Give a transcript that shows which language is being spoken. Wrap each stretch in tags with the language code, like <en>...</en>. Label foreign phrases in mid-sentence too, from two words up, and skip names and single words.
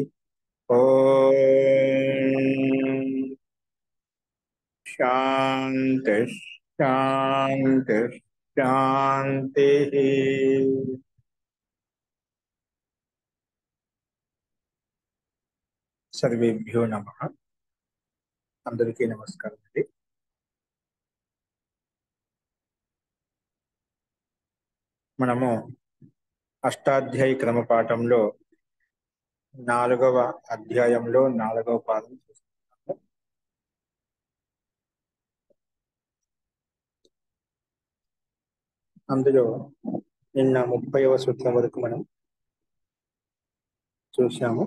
<sa>ओम शांति शांति शांति। सर्वेभ्यो नमः।</sa> <te>అందరికీ నమస్కారం అండి। మనము అష్టాధ్యాయి క్రమ పాఠంలో 4వ అధ్యాయంలో 4వ పాదం చూస్తున్నాము. అందులో నిన్న 30వ సూత్రం వరకు మనం చూశాము.</te>